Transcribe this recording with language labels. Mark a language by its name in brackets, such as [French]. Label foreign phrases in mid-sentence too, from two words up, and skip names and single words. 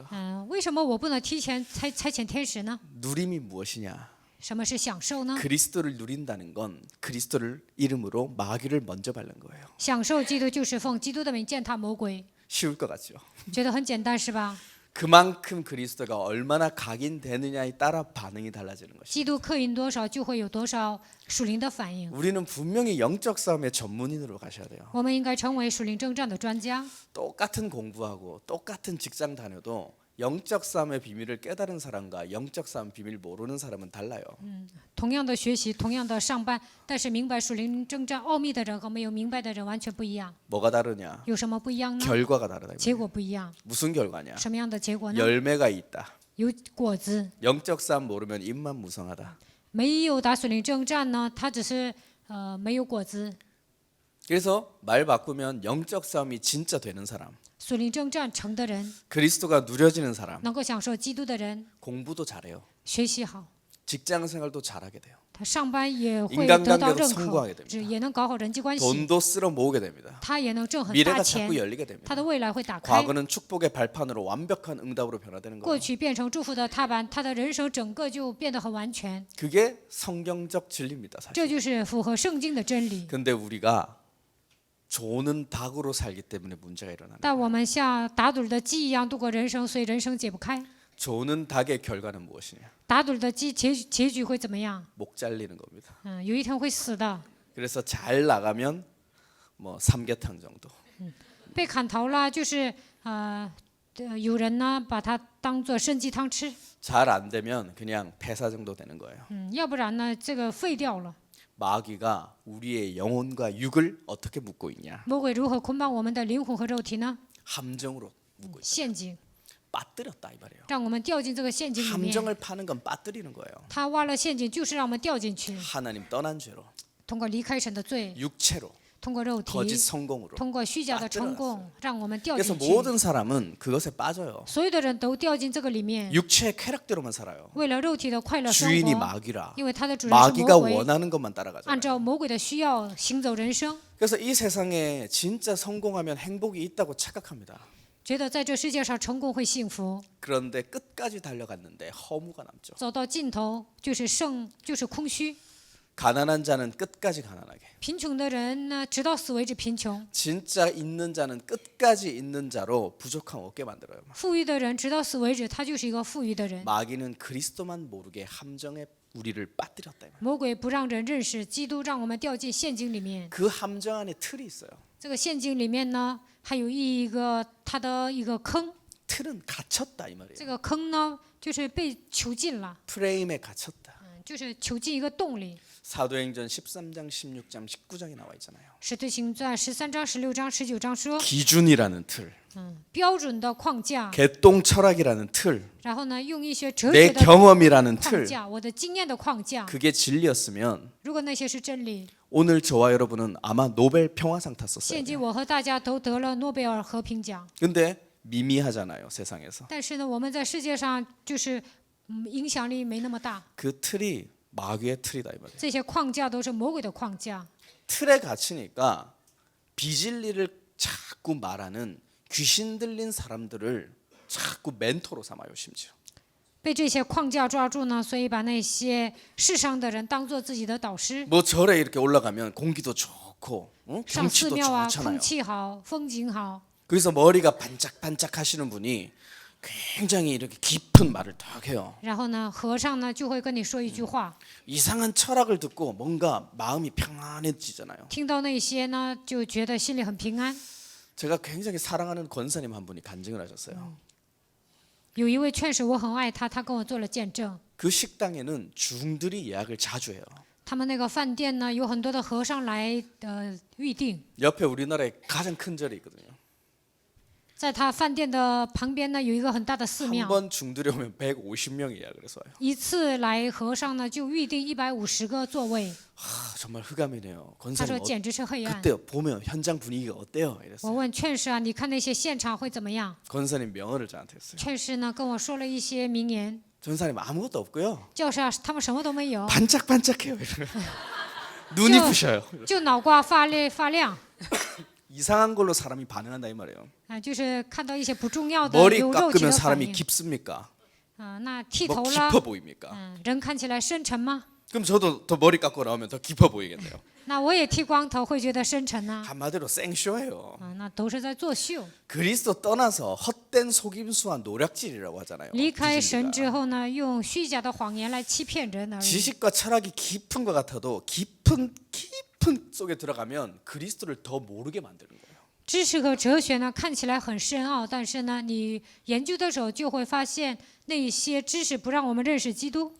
[Chinese] 为什么我不能提前差遣天使呢？ [Korean] 누림이 무엇이냐? [Chinese] 什么是享受呢？ [Korean] 그리스도를 누린다는 건 그리스도를 이름으로 마귀를 먼저 밟는 거예요. [Chinese] 享受基督就是奉基督的名践踏魔鬼， [Korean] 쉬울 것 같죠? [Chinese] 觉得很简单是吧？ [Korean] 그만큼 그리스도가 얼마나 각인되느냐에 따라 반응이 달라지는 것이죠. [Chinese] 基督刻印多少，就会有多少属灵的反应。 [Korean] 우리는 분명히 영적 싸움의 전문인으로 가셔야 돼요. [Chinese] 我们应该成为属灵征战的专家。 [Korean] 똑같은 공부하고 똑같은 직장 다녀도 영적 싸움의 비밀을 깨달은 사람과 영적 싸움 비밀 모르는 사람은 달라요. [Chinese] 同样的学习，同样的上班，但是明白属灵征战奥秘的人和没有明白的人完全不一样。 [Korean] 뭐가 다르냐? [Chinese] 有什么不一样呢？ [Korean] 결과가 다르다. [Chinese] 结果不一样。 [Korean] 무슨 결과냐? [Chinese] 什么样的结果呢？ [Korean] 열매가 있다. [Chinese] 有果子。 [Korean] 영적 싸움 모르면 입만 무성하다. [Chinese] 没有打属灵征战呢，他只是没有果子。 [Korean] 그래서 말 바꾸면 영적 싸움이 진짜 되는 사람, [Chinese] 属灵征战成的人， [Korean] 그리스도가 누려지는 사람, [Chinese] 能够享受基督的人， [Korean] 공부도 잘해요. [Chinese] 学习好， [Korean] 직장 생활도 잘하게 돼요. [Chinese] 他上班也会 [Korean] 인간관계도 [Chinese] 得到认 [Korean] 성공하게 [Chinese] 可， [Korean] 됩니다. [Chinese] 也能搞好人际关系， [Korean] 돈도 쓸어 모으게 됩니다. [Chinese] 他也能挣很大 [Korean] 미래가 [Chinese] 钱 [Korean] 자꾸 ， 열리게 됩니다. [Chinese] 他的未来会打开。 [Korean] 과거는 축복의 발판으로 완벽한 응답으로 변화되는 [Chinese] 过 [Korean] 거예요. [Chinese] 去变成祝福的踏板，他的人生整个就变得很完全， [Korean] 그게 성경적 진리입니다, [Chinese] 这 [Korean] 사실. [Chinese] 就是符合圣经的真理。 [Korean] 근데 우리가 조는 닭으로 살기 때문에 문제가 일어나는. [Chinese] 但我们像打盹儿的鸡一样度过人生，所以人生解不开。 [Korean] 조는 닭의 결과는 무엇이냐? [Chinese] 打盹儿的鸡结局会怎么样？ [Korean] 목 잘리는 겁니다. [Chinese] 有一天会死的。 [Korean] 그래서 잘 나가면 뭐 삼계탕 정도. [Chinese] 被砍头了，就是有人呢把它当做参鸡汤吃， [Korean] 잘 안 되면 그냥 폐사 정도 되는 거예요. [Chinese] 要不然呢这个废掉了。 [Korean] 마귀가 우리의 영혼과 육을 어떻게 묶고 있냐? [Chinese] 魔鬼如何捆绑我们的灵魂和肉体呢？ [Korean] 함정으로 묶고 있다. [Chinese] 陷阱， [Korean] 빠뜨렸다 이 말이에요. [Chinese] 让我们掉进这个陷阱里面。 [Korean] 함정을 파는 건 빠뜨리는 거예요. [Chinese] 他挖了陷阱，就是让我们掉进去， [Korean] 하나님 떠난 죄로, [Chinese] 通过离开神的罪， [Korean] 육체로, [Chinese] 通过肉 [Korean] 거짓 [Chinese] 体， [Korean] 성공으로. [Chinese] 通过虚假的成功，让我们掉 [Korean] 그래서 [Chinese] 进去。 [Korean] 모든 사람은 그것에 빠져요. [Chinese] 所有的人都掉进这个里面， [Korean] 육체의 쾌락대로만 살아요. [Chinese] 为了肉体的快乐生 [Korean] 주인이 [Chinese] 活， [Korean] 마귀라. [Chinese] 因为他的主人是 [Korean] 마귀가 [Chinese] 魔鬼， [Korean] 원하는 것만 [Chinese] 按 [Korean] 따라가잖아요. [Chinese] 照魔鬼的需要行走人生， [Korean] 그래서 이 세상에 진짜 성공하면 행복이 있다고 착각합니다. [Chinese] 觉得在这世界上成功会幸福， [Korean] 그런데 끝까지 달려갔는데 허무가 남죠. [Chinese] 走到尽头就是空虚。 [Korean] 가난한 자는 끝까지 가난하게. [Chinese] 贫穷的人呢，直到死为止贫穷； [Korean] 진짜 있는 자는 끝까지 있는 자로 부족함 없게 만들어요. [Chinese] 富裕的人直到死为止，他就是一个富裕的人。 [Korean] 마귀는 그리스도만 모르게 함정에 우리를 빠뜨렸다. 이 말이에요. [Chinese] 魔鬼不让人认识基督，让我们掉进陷阱里面。 [Korean] 그 함정 안에 틀이 있어요. [Chinese] 这个陷阱里面呢，还有它的一个坑。 [Korean] 틀은 갇혔다 이 [Chinese] 这 [Korean] 말이에요. [Chinese] 个坑呢，就是被囚禁了， [Korean] 프레임에 갇혔다. [Chinese] 就是囚禁一个洞里。 [Korean] 사도행전 13장, 16장, 19장에 나와 있잖아요. [Chinese] 使徒行传13章、16章、19章说， [Korean] 기준이라는 틀, [Chinese] 标准的框架， [Korean] 개똥 철학이라는 틀, [Chinese] 然后呢，用一些哲 [Korean] 내 [Chinese] 学的 [Korean] 경험이라는 [Chinese] 框 [Korean] 틀, [Chinese] 架，我的经验的框架。 [Korean] 그게 진리였으면 [Chinese] 如果那些是真理， [Korean] 오늘 저와 여러분은 아마 노벨 평화상 탔었어요. [Chinese] 现今我和大家都得了诺贝尔和平奖。 [Korean] 근데 미미하잖아요, 세상에서. [Chinese] 但是呢，我们在世界上就是影响力没那么大， [Korean] 그 틀이 마귀의 틀이다 이 말이에요. [Chinese] 这些框架都是魔鬼的框架。 [Korean] 틀에 갇히니까 비진리를 자꾸 말하는 귀신 들린 사람들을 자꾸 멘토로 삼아요, 심지어. [Chinese] 被这些框架抓住呢，所以把那些世上的人当做自己的导师。 [Korean] 뭐 절에 이렇게 올라가면 공기도 좋고 [Chinese] 上寺 [Korean] 경치도 [Chinese] 庙啊， [Korean] 좋잖아요. [Chinese] 空气好，风景好。 [Korean] 거기서 머리가 반짝반짝 하시는 분이 굉장히 이렇게 깊은 말을 딱 해요. [Chinese] 然后呢，和尚呢就会跟你说一句话， [Korean] 이상한 철학을 듣고 뭔가 마음이 평안해지잖아요. [Chinese] 听到那些呢就觉得心里很平安。 [Korean] 제가 굉장히 사랑하는 권사님 한 분이 간증을 하셨어요. [Chinese] 有一位劝使我很爱他，他跟我做了见证。 [Korean] 그 식당에는 중들이 예약을 자주 해요. [Chinese] 他们那个饭店呢，有很多的和尚来预定。 [Korean] 옆에 우리나라에 가장 큰 절이 있거든요. [Chinese] 在他饭店的旁边呢，有一个很大的寺 [Korean] 한 [Chinese] 庙。 [Korean] 번 중들이 오면 150명이 예약을 해서 와요. [Chinese] 一次来和尚呢，就预定150个座位。 [Korean] 정말 흑암이네요. [Chinese] 他 [Korean] 권사님 [Chinese] 说简直是黑暗。 [Korean] 그때 보면 현장 분위기가 어때요? [Chinese] 我 [Korean] 이랬어요. [Chinese] 问劝使啊，你看那些现场会怎么样？ [Korean] 권사님 명언을 저한테 했어요. [Chinese] 劝使呢跟我说了一些名言。 [Korean] 전사님 아무것도 없고요. [Chinese] 就是啊，他们什么都没有， [Korean] 반짝반짝해요. 이러면. 눈이 부셔요. [Chinese] 就脑瓜发亮。 [Korean] 이상한 걸로 사람이 반응한다 이 말이에요. [Chinese] 就是看到一些不重要的 [Korean] 머리 [Chinese] 有肉体 [Korean] 깎으면 [Chinese] 的反 [Korean] 사람이 [Chinese] 应。 [Korean] 깊습니까? [Chinese] 那剃 [Korean] 뭐 [Chinese] 头 [Korean] 깊어 [Chinese] 了， [Korean] 보입니까? [Chinese] 人看起来深沉吗？ [Korean] 그럼 저도 더 머리 깎고 나오면 더 깊어 보이겠네요. [Chinese] 那我也剃光头会觉得深沉呐、 [Korean] 한마디로 생쇼예요. [Chinese] 那都是在作秀。 [Korean] 그리스도 떠나서 헛된 속임수와 노략질이라고 하잖아요. [Chinese] 离开神 [Korean] 비진리가. [Chinese] 之后呢，用虚假的谎言来欺骗人而已。 [Korean] 지식과 철학이 깊은 것 같아도 깊은 속에 들어가면 그리스도를 더 모르게 만드는 거예요. [Chinese] 知识和哲学呢，看起来很深奥，但是呢，你研究的时候就会发现，那些知识不让我们认识基督。